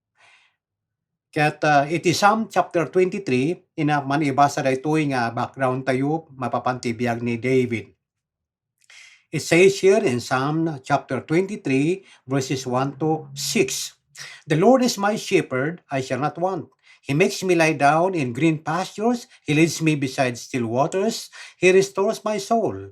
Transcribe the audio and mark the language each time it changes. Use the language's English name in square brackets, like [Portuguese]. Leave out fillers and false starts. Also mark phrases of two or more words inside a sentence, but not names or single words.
[Iloko] Ket iti Psalm chapter 23 ina man ibasa daytoy nga background tayo mapapan ti biag ni David. [English] It says here in Psalm chapter 23 verses 1 to 6. The Lord is my shepherd, I shall not want. He makes me lie down in green pastures. He leads me beside still waters. He restores my soul.